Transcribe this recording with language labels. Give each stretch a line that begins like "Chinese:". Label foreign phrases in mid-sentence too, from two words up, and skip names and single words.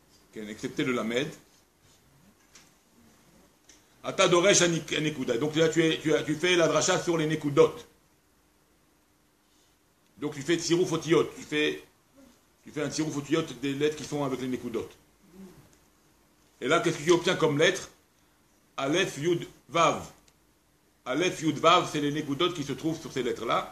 French: excepté le lamed.
Hebrew: אתה דורש הנקודה.
French: Donc là, tu fais la dracha sur les nekudot. Donc tu fais
Hebrew: צירוף אותיות.
French: Tu fais un
Hebrew: צירוף אותיות
French: des lettres qui sont avec les nekudot. Et là, qu'est-ce que tu obtiens comme lettre?
Hebrew: אלף, יוד, וו. אלף, יוד, וו,
French: c'est les nekudot qui se trouvent sur ces lettres-là.